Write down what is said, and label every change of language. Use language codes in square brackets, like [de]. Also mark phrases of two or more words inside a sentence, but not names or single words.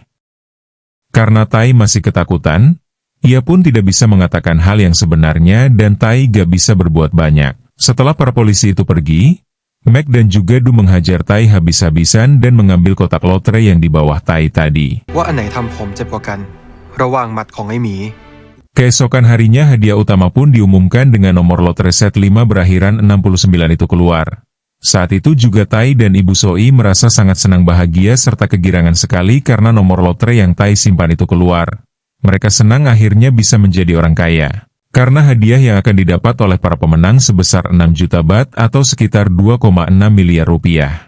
[id] Karena Tai masih ketakutan, ia pun tidak bisa mengatakan hal yang sebenarnya dan Tai gak bisa berbuat banyak. Setelah para polisi itu pergi, Mac dan juga Du menghajar Tai habis-habisan dan mengambil kotak lotre yang di bawah Tai tadi. [th] ว่าอันไหนทำผมเจ็บกว่ากันระหว่างหมัดของไอ้หมี [id] Keesokan harinya hadiah utama pun diumumkan dengan nomor lotre set 5 berakhiran 69 itu keluar. Saat itu juga Tai dan Ibu Soi merasa sangat senang bahagia serta kegirangan sekali karena nomor lotre yang Tai simpan itu keluar. Mereka senang akhirnya bisa menjadi orang kaya. Karena hadiah yang akan didapat oleh para pemenang sebesar 6 juta baht atau sekitar 2,6 miliar rupiah.